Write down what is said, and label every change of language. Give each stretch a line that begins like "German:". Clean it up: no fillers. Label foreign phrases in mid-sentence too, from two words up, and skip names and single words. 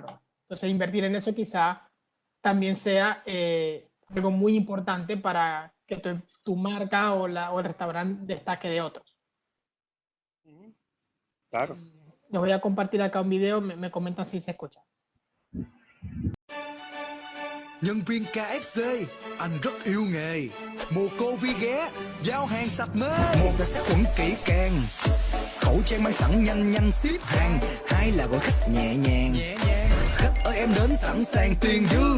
Spanish: Entonces, invertir en eso quizá también sea algo muy importante para que tu marca o el restaurante destaque de otros. Claro. Les voy a compartir acá un video, me comentan si se escucha.
Vietnamese: Nhân viên KFC, anh rất yêu nghề. Mùa Covid ghé, giao hàng sạch mê. Một là sát khuẩn kỹ càng, khẩu trang mang sẵn nhanh ship hàng. Hai là gọi khách nhẹ nhàng. Khách ơi em đến sẵn sàng tiền dư.